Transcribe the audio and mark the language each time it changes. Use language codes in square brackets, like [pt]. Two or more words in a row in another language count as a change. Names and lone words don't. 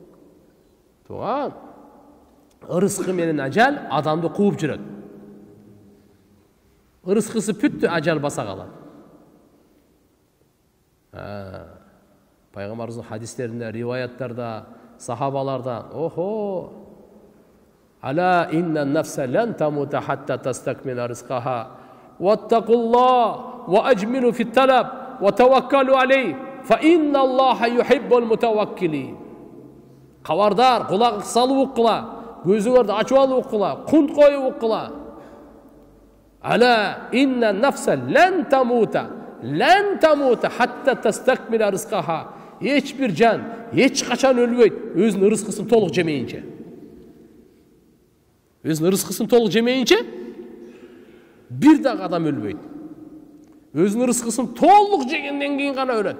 [kk] Туған, ырысқы менен ажал адамды қуып жүреді. Ырысқысы бүтті, ажал баса қалады. Пайғамбарымыздың хадистерінде, риваяттарда, сахабаларда, [ar] ألا إن نفسا لن تموت حتى تستكمل رزقها. واتقوا الله وأجملوا في الطلب وتوكلوا عليه. فإن الله يحب المتوكلين. [kk] Хабардар, құлақ салып оқыла, көзіңерді ашып алып оқыла, құнт қойып оқыла. [ar] ألا إن نفسا لن تموت حتى تستكمل رزقها. [kk] Ешбір жан, ешқашан өлмейді, өзінің рызқысын толық жемейінше. Өзінің рызқысын толық жемейінше, бір дағы адам өлмейді. Өзінің рызқысын толық жегеннен кейін ғана өледі.